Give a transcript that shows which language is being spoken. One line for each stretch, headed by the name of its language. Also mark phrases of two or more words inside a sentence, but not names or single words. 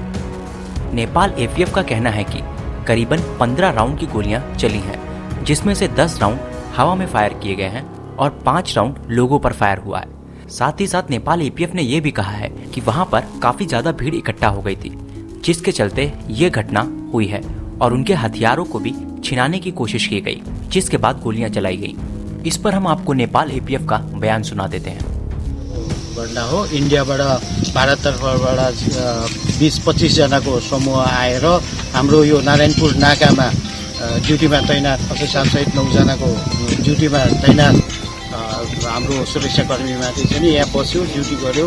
Hindi: नेपाल एपीएफ का कहना है कि करीबन 15 राउंड की गोलियां चली हैं, जिसमें से 10 राउंड हवा में फायर किए गए हैं और 5 राउंड लोगों पर फायर हुआ है। साथ ही साथ नेपाल एपीएफ ने यह भी कहा है कि वहां पर काफी ज्यादा भीड़ इकट्ठा हो गई थी, जिसके चलते ये घटना हुई है और उनके हथियारों को भी छिनाने की कोशिश की गई, जिसके बाद गोलियां चलाई गई। इस पर हम आपको नेपाल एपीएफ का बयान सुना देते हैं।
Nepali: घटना हो, इन्डियाबाट भारततर्फबाट 20-25 जनाको समूह आएर हाम्रो यो नारायणपुर नाकामा ड्युटीमा तैनात अफिसरसहित 9 जनाको ड्युटीमा तैनात हाम्रो सुरक्षाकर्मीमाथि चाहिँ यहाँ बस्यो, ड्युटी गर्यो।